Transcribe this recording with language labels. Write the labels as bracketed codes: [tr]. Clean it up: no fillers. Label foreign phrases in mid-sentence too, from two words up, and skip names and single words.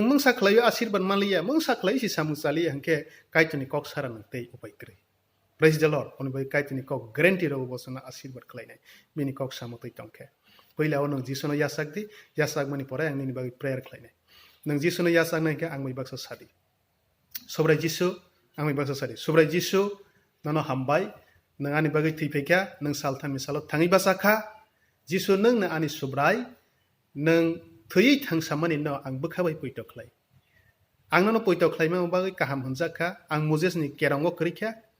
[trp] मंसा खलायो आशीर्बाद मालिया मंसा खलाय सि सामुसालि हंके काइतनि कक सारा नंतै उपायक्रे [en] Praise the Lord [trp] अनबाय काइतनि कक ग्यारेंटी रव बसना आशीर्बाद खलायनाय मिनि कक सामतै तंके पहिलाव नों जिसुनो यासागदि यासाग मानि पराय आंनि बागै प्रेयार खलायनाय नों जिसुनो यासागना हिंके आं मै बाक्सा सादि सब्राय जिसु आं मै बाक्सा सादि सब्राय जिसु ननो हामबाय नों आनि बागै थैफैखा नों सालथान मिसालो थाङै बासाखा जिसु नों ना आनि सब्राय नों थैयै थांसामानि न आं बोखाबाय पयट खलाय आं ननो पयट खलायमा बागै गाहाम हनजाखा आं मोजेसनि केरांगो करिखा